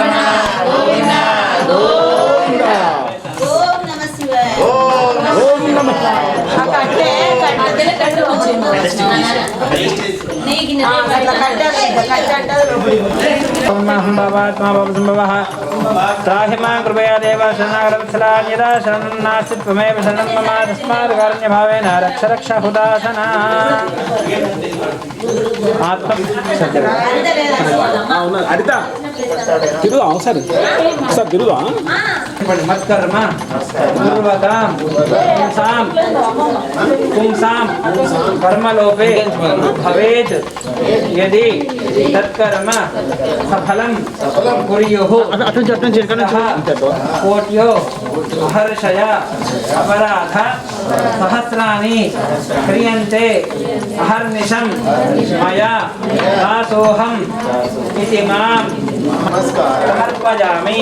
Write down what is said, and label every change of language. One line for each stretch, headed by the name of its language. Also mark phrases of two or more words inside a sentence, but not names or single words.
Sanskrit: ॐ नमः शिवाय ॐ नमः त्राहिमां कृपया देव शरणागतवत्सलान्यदा शरणं नास्ति त्वमेव शरणं मम तस्मात् कारुण्यभावेन रक्ष रक्ष हुदासना
Telugu: అడితా తిరుగుదాం ఒకసారి తిరుగుదాం
Sanskrit: मत्कर्म पूर्वतां पुंसां पुंसां कर्मलोपे भवेत् यदि तत्कर्म सफलं कुर्युः कोट्यो महर्षय अपराध सहस्राणि क्रियन्ते अहर्निशं मया दासोहं इति मां समर्पयामि.